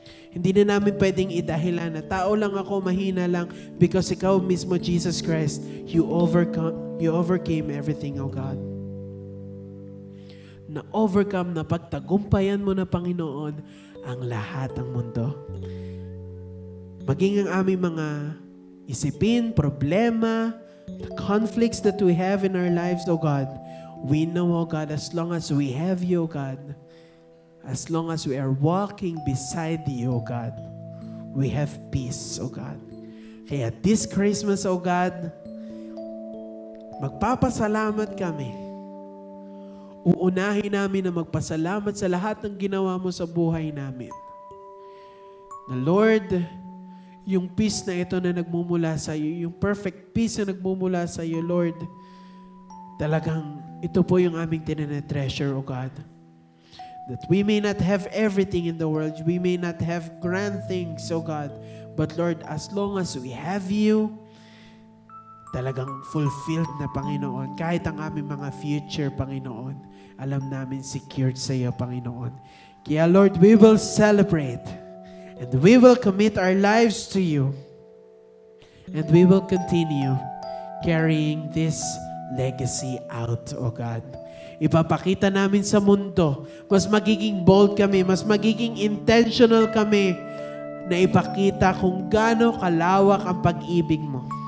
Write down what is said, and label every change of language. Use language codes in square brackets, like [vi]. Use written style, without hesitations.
[tl] Hindi na namin pwedeng idahilan na tao lang ako, mahina lang, because ikaw mismo, Jesus Christ, [en] you overcame everything, O God. [tl] Na-overcome, na pagtagumpayan mo na, Panginoon, ang lahat ng mundo. Maging ang aming mga isipin, problema, [en] the conflicts that we have in our lives, O God, we know, O God, as long as we have you, O God, as long as we are walking beside you, O God, we have peace, O God. [tl] Kaya this Christmas, O God, magpapasalamat kami. Uunahin namin na magpasalamat sa lahat ng ginawa mo sa buhay namin. Na Lord, yung peace na ito na nagmumula sa iyo, yung perfect peace na nagmumula sa iyo, Lord, talagang ito po yung aming tinatreasure, O God. [en] That we may not have everything in the world, we may not have grand things, O God, but Lord, as long as we have you, [tl] talagang fulfilled na, Panginoon. Kahit ang aming mga future, Panginoon, alam namin secured sa iyo, Panginoon. [en] Kaya Lord, we will celebrate and we will commit our lives to you and we will continue carrying this legacy out, O God. [tl] Ipapakita namin sa mundo, mas magiging bold kami, mas magiging intentional kami na ipakita kung gaano kalawak ang pag-ibig mo.